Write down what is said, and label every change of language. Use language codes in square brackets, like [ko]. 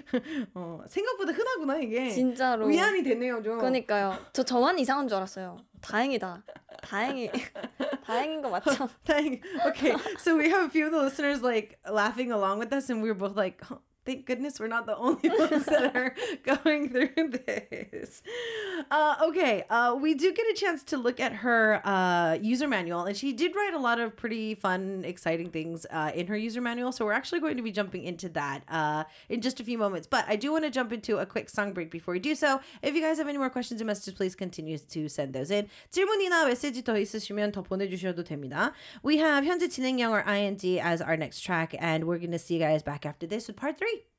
[ko] 생각보다 흔하구나 이게. 진짜로. 위안이 됐네요, 좀. 그러니까요. 저만 이상한 줄 알았어요. 다행이다. 다행이. 다행인 거 맞죠? 다행. [en] Okay, so we have a few of the listeners like laughing along with us, and we were both like, oh, thank goodness we're not the only ones that are going through this. Okay, we do get a chance to look at her user manual, and she did write a lot of pretty fun, exciting things in her user manual, so we're actually going to be jumping into that in just a few moments. But I do want to jump into a quick song break before we do so. If you guys have any more questions or messages, please continue to send those in. [ko] 질문이나 메시지 더 있으시면 더 보내주셔도 됩니다. [en] We have 현재 진행형 or IND as our next track, and we're going to see you guys back after this with part 3.